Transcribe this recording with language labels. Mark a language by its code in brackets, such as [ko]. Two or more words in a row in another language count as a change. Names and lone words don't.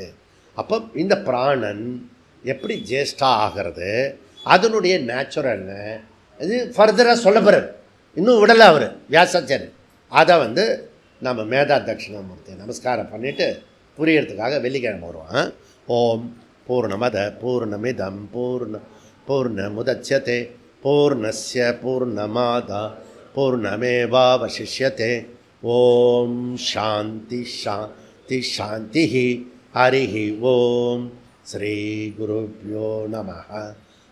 [ta] அப்போ இந்த பிராணன் எப்படி ஜேஷ்டா ஆகிறது, அதனுடைய நேச்சுரல் என்ன, இது ஃபர்தராக சொல்ல போகிறார். இன்னும் விடலை அவர் வியாசாச்சாரியர். அதை வந்து நம்ம மேதா தட்சிணாமூர்த்தி நமஸ்காரம் பண்ணிவிட்டு புரியறதுக்காக வெள்ளிக்கிழமை வருவான். [sa] ओम् पूर्णमद पूर्णमिदं पूर्णमुदच्यते पूर्णस्य पूर्णमादा पूर्णमेवावशिष्यते. ओम् शान्ति शान्ति शान्ति. हरिः ओम्। श्री गुरुभ्यो नमः.